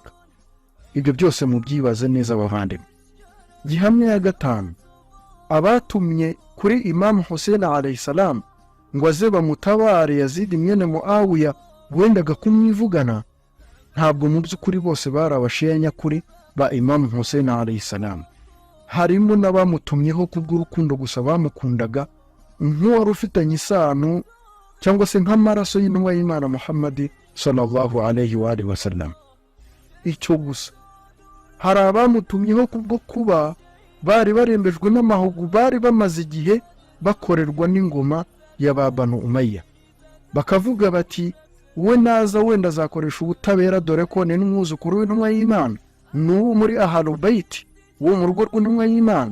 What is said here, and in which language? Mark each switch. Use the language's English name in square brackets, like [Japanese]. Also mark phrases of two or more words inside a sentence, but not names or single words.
[Kinyarwanda] Ibyo byose mubyibaze neza bavandimwe. Gihamya ya gatanu, abatumye kuri Imam Hussein [Arabic] عليه السلام [Kinyarwanda] ngo aze bamutabare Yazid mwene Muawiya wendaga kumwivugana, ntabwo mu by'ukuri bose bari abashiya nyakuri ba Imam Hussein [Arabic] عليه السلام. [Kinyarwanda] Harimo n'abamutumyeho kubw'urukundo gusa bamukundaga, nk'uwari ufitanye isano cyangwa se nk'amaraso y'intumwa y'Imana Muhammad [Arabic] صلى الله عليه وسلم. [Kinyarwanda] Icyo gusa. Hari abamutumyeho kubwo kuba bari barembejwe n'amahugu bari bamaze igihe bakorerwa n'ingoma ya Banu Umayya, bakavuga bati we naza wenda azakoresha ubutabera, dore ko ni n'umwuzukuru w'intumwa y'Imana, n'uwo muri Ahlul Bayt wo mu rugo rw'intumwa y'Imana.